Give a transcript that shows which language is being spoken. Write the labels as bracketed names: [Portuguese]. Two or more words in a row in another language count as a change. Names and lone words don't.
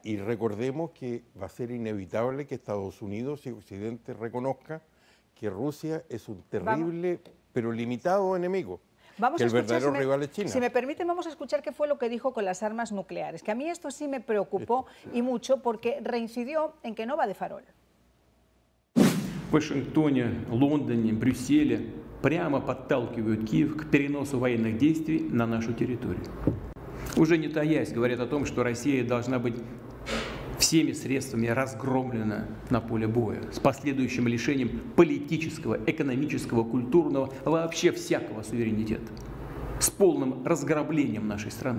[Spanish] Y recordemos que va a ser inevitable que Estados Unidos y Occidente reconozca que Rusia es un terrible, pero limitado enemigo. Vamos que el a escuchar, verdadero rival es China. Si me permiten, vamos a escuchar qué fue lo que dijo con las armas nucleares, que a mí esto sí me preocupó y mucho porque reincidió en que no va de farol. [Russian] В Вашингтоне, Лондоне, Брюсселе прямо подталкивают Киев к переносу военных действий на нашу территорию. Уже не таясь, говорят о том, что Россия должна быть всеми средствами разгромлена на поле боя, с последующим лишением политического, экономического, культурного, вообще всякого суверенитета, с полным разграблением нашей страны.